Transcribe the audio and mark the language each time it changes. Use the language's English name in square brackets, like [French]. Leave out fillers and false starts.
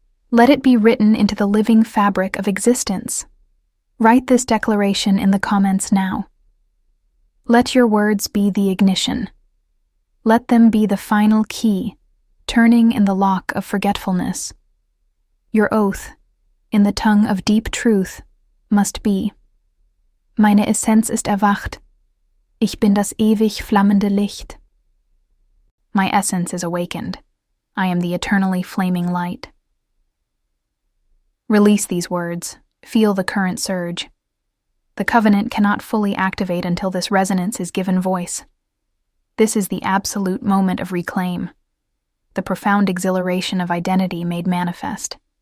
[English] Let it be written into the living fabric of existence. Write this declaration in the comments now. Let your words be the ignition. Let them be the final key, turning in the lock of forgetfulness. Your oath, in the tongue of deep truth, must be: [German] Meine Essenz ist erwacht. Ich bin das ewig flammende Licht. [English] My essence is awakened. I am the eternally flaming light. Release these words. Feel the current surge. The covenant cannot fully activate until this resonance is given voice. This is the absolute moment of reclaim, the profound exhilaration of identity made manifest.